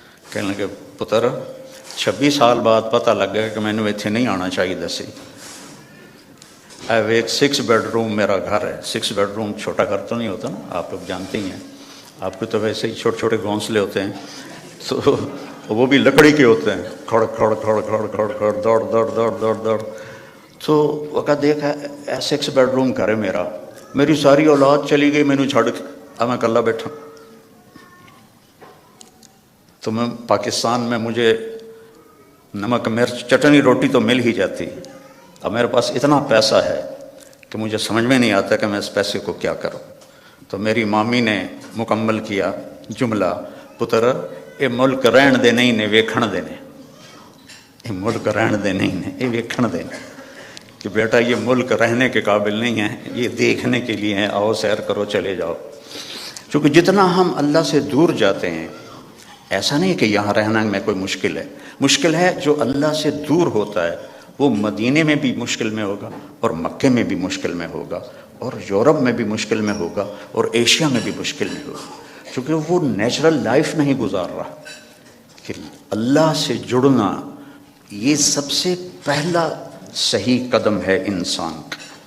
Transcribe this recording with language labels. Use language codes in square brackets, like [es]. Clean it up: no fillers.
[ur] کہنے لگے پتر 26 سال بعد پتہ لگ گیا کہ مینوں اتنے نہیں آنا چاہیے سی. ایک 6 بیڈ روم میرا گھر ہے. 6 بیڈ روم چھوٹا گھر تو نہیں ہوتا نا، آپ لوگ جانتے ہی ہیں. آپ کو تو ویسے ہی چھوٹے چھوٹے گھونسلے ہوتے ہیں، تو وہ بھی لکڑی کے ہوتے ہیں. کھڑ کھڑ کھڑ کھڑ کھڑ کھڑ، دوڑ دوڑ دوڑ دوڑ دوڑ. تو وہ کہا دیکھا 6 بیڈ روم گھر ہے میرا، میری ساری اولاد چلی گئی [pa] مینوں چھڑ کے، [ur] اب میں اکلا بیٹھا. تو میں پاکستان میں مجھے نمک مرچ چٹنی روٹی تو مل ہی جاتی. اب میرے پاس اتنا پیسہ ہے کہ مجھے سمجھ میں نہیں آتا کہ میں اس پیسے کو کیا کروں. تو میری مامی نے مکمل کیا جملہ، [pa] پتر یہ ملک رہن دے نہیں نے ویکھن دے نے. یہ ملک رہن دے نہیں نے، یہ ویکھن دے نے. [ur] کہ بیٹا یہ ملک رہنے کے قابل نہیں ہے، یہ دیکھنے کے لیے ہیں، آؤ سیر کرو چلے جاؤ. چونکہ جتنا ہم اللہ سے دور جاتے ہیں، ایسا نہیں کہ یہاں رہنا میں کوئی مشکل ہے. مشکل ہے جو اللہ سے دور ہوتا ہے، وہ مدینے میں بھی مشکل میں ہوگا اور مکے میں بھی مشکل میں ہوگا اور یورپ میں بھی مشکل میں ہوگا اور ایشیا میں بھی مشکل میں ہوگا، کیونکہ وہ نیچرل لائف نہیں گزار رہا۔ کہ اللہ سے جڑنا یہ سب سے پہلا صحیح قدم ہے انسان کا۔